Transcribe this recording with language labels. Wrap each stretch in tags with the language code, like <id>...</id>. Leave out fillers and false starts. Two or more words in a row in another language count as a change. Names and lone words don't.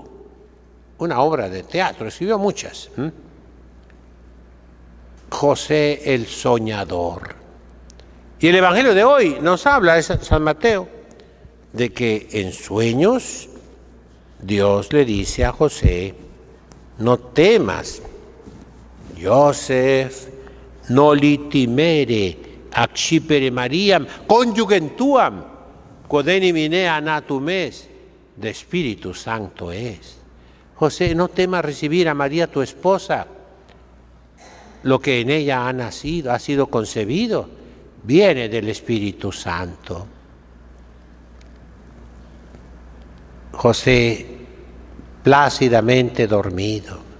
<es>Una obra de teatro, escribió muchas. José el Soñador. Y el Evangelio de hoy nos habla, es San Mateo, de que en sueños Dios le dice a José: no temas,</es> <la>Joseph, noli timere, accipere Mariam, conjugem tuam, quod enim inea natum es, de Espíritu Santo es.</la> <es>José, no temas recibir a María tu esposa. Lo que en ella ha nacido, ha sido concebido, viene del Espíritu Santo. José, plácidamente dormido.</es>